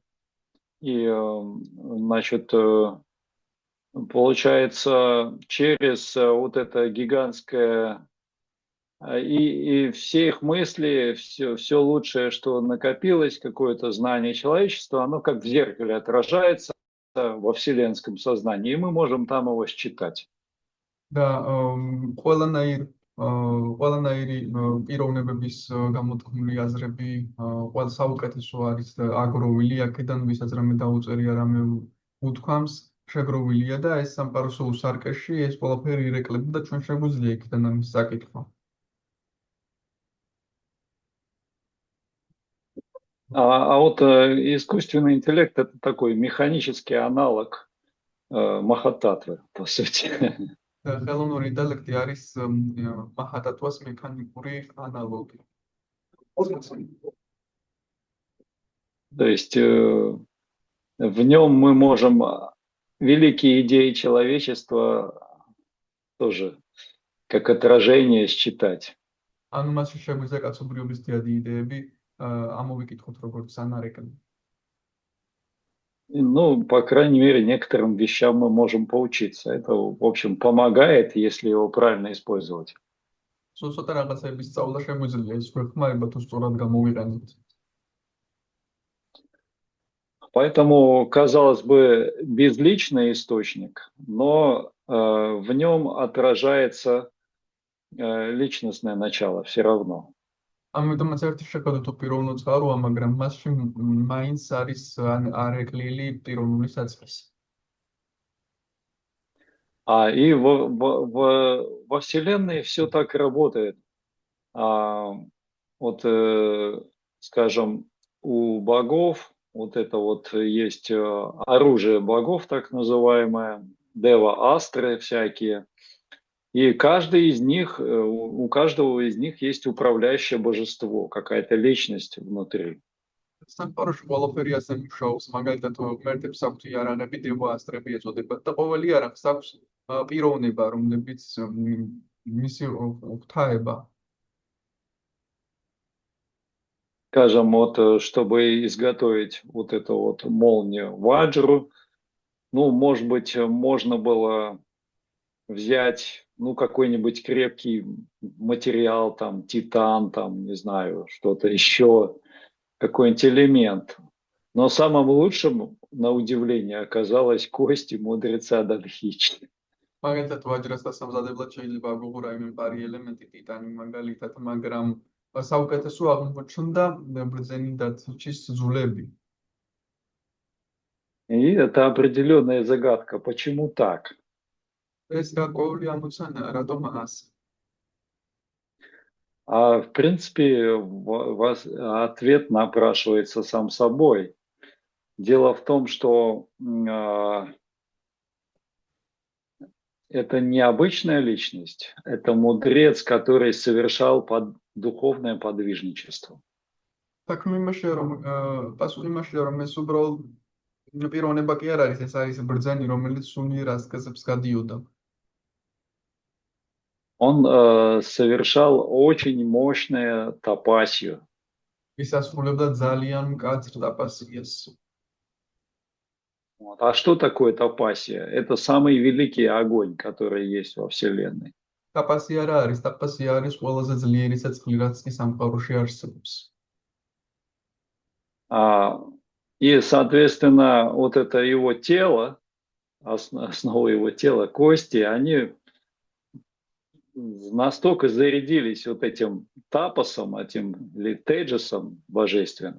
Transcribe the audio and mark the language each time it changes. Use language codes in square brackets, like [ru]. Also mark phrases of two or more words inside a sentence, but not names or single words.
[ru] И, значит, получается, через вот это гигантское... И все их мысли, все лучшее, что накопилось, какое-то знание человечества, оно как в зеркале отражается во вселенском сознании, и мы можем там его считать. [ka] და ყველანაირი პიროვნებების გამოთქმული აზრები, ყველა საუკეთესო არის აგროვილი აქედან, ვისაც რამე დაუწერია, რამე უთქვამს, შეგროვილია და ეს სამყაროსო უსარკეში ეს ყველაფერი ირეკლება და ჩვენ შეგვიძლია იქიდან ამის საკითხვა. [ru] А вот искусственный интеллект — это такой механический аналог Махататвы, по сути. [ka] ხელოვნური ინტელექტი არის მახატატვას მექანიკური ანალოგი. [ru] То есть в нем мы можем великие идеи человечества тоже как отражение считать. [ka] ანუ მასში შეგვიძლია კაცობრიობის ძირითადი იდეები ამოვიკითხოთ როგორც ანარეკლი. [ru] Ну, по крайней мере, некоторым вещам мы можем поучиться. Это, в общем, помогает, если его правильно использовать. [ka] Цოტა რაღაცების სწავლა შეგვიძლია ის ხმარება თუ სწორად გამოვიყენოთ. [ru] Поэтому, казалось бы, безличный источник, но в нем отражается личностное начало все равно. [ka] ამიტომაც ერთი შეხედვით თუ პიროვნულ წყაროა, მაგრამ მასში მაინც არის არეკლილი პიროვნული საწყისი. [ru] И во Вселенной все так и работает. Вот, скажем, у богов вот это вот есть оружие богов, так называемое, дева, астры всякие. И каждый из них, у каждого из них есть управляющее божество, какая-то личность внутри. [ka] სამყაროში ყველაფერი ასე მუშაობს, მაგალითად ღმერთებს აქვთ იარაღები, დევა, ასტრები ეწოდებათ და ყოველი იარაღს აქვს პიროვნება, რომლებიც მისი ღვთაება. [ru] Скажем, вот, чтобы изготовить вот эту вот молнию ваджру, ну, может быть, можно было взять, ну, какой-нибудь крепкий материал, там, титан, там, не знаю, что-то еще, какой-нибудь элемент. Но самым лучшим, на удивление, оказалось кости мудреца Дадхичи. [ka] მაგალითად ვაჯრას დასამზადებლად შეიძლება აგვიღო რაიმე პარი ელემენტი ტიტანი მაგალითად, მაგრამ საუკეთესო აღმოჩნდა ბრძენი დათიჩის ძვლები. [ru] И это определенная загадка. Почему так? [ka] ეს გარკვეული ამოცანა, რატომ ასე? [ru] В принципе, ответ напрашивается сам собой. Дело в том, что это необычная личность, это мудрец, который совершал духовное подвижничество. [ka] საქმე იმაშია, რომ პასუხი იმაშია, რომ ეს უბრალოდ პიროვნება კი არ არის, ეს არის ბრძენი, რომელიც სულიერ ასკეზებს გადიოდა. [ru] Он совершал очень мощное тапасию. [ka] ის ასრულებდა ძალიან მკაცრ ტაპასიას. [ru] Вот. А что такое тапасия? Это самый великий огонь, который есть во Вселенной. [ka] ტაპასია რა არის? ტაპასია არის ყველაზე ძლიერი ცეცხლი, რაც კი სამყაროში არსებობს. [ru] И, соответственно, вот это его тело, основа его тела, кости, они настолько зарядились вот этим тапосом, этим или теджесом божественным.